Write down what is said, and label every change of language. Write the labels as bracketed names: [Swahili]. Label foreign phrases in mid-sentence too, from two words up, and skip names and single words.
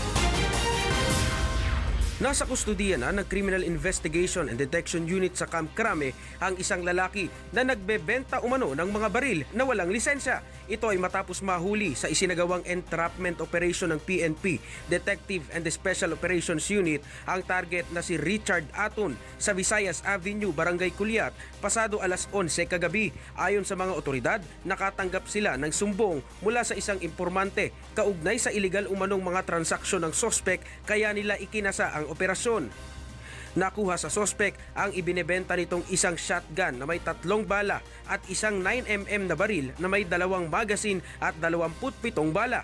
[Filipino] Nasa kustudiya na ng Criminal Investigation and Detection Unit sa Camp Crame ang isang lalaki na nagbebenta umano ng mga baril na walang lisensya. Ito ay matapos mahuli sa isinagawang [English] entrapment operation [Filipino] ng PNP, Detective and Special Operations Unit, ang target na si Richard Aton sa Visayas Avenue, Barangay Kulyat, pasado alas 11 kagabi. Ayon sa mga otoridad, nakatanggap sila ng sumbong mula sa isang impormante kaugnay sa iligal umanong mga transaksyon ng sospek, kaya nila ikinasa ang operasyon. Nakuha sa sospek ang ibinebenta nitong isang shotgun na may 3 bala at isang 9mm na baril na may 2 magasin at 27 bala.